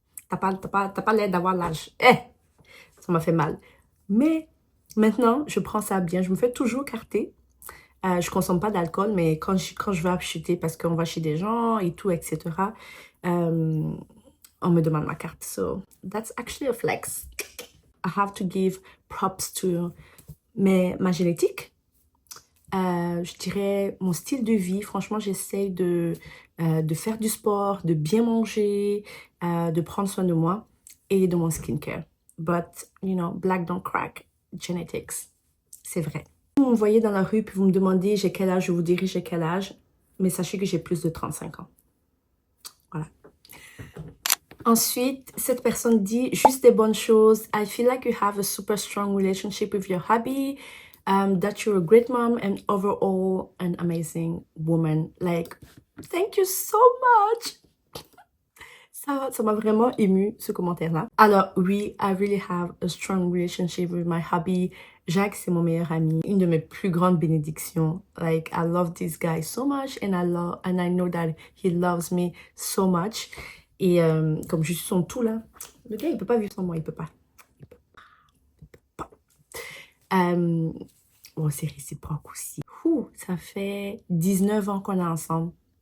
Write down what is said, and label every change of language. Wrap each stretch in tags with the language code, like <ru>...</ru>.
<fr>T'as pas l'air d'avoir l'âge. Ça m'a fait mal. Mais maintenant, je prends ça bien. Je me fais toujours carter. Je consomme pas d'alcool, mais quand je vais acheter, parce qu'on va chez des gens et tout, etc., on me demande ma carte.</fr> <en>So, that's actually a flex. I have to give props to</en> <fr>ma génétique. Je dirais mon style de vie. Franchement, j'essaye de faire du sport, de bien manger, de prendre soin de moi et de mon skincare.</fr> <en>But, you know, black don't crack. Genetics.</en> <fr>C'est vrai. vous me voyez dans la rue puis vous me demandez j'ai quel âge, je vous dirai j'ai quel âge, mais sachez que j'ai plus de 35 ans. Voilà. Ensuite, cette personne dit juste des bonnes choses.</fr> <en>I feel like you have a super strong relationship with your hubby, that you're a great mom and overall an amazing woman. Like, thank you so much.</en> <fr>Ça m'a vraiment ému, ce commentaire-là. Alors, oui,</fr> <en>I really have a strong relationship with my hubby.</en> <fr>Jacques, c'est mon meilleur ami. Une de mes plus grandes bénédictions.</fr> <en>Like, I love this guy so much and I know that he loves me so much.</en> <fr>Et comme je suis son tout là, le gars, il peut pas vivre sans moi, il peut pas. Bon, c'est réciproque aussi. Ça fait 19 ans qu'on est ensemble.</fr>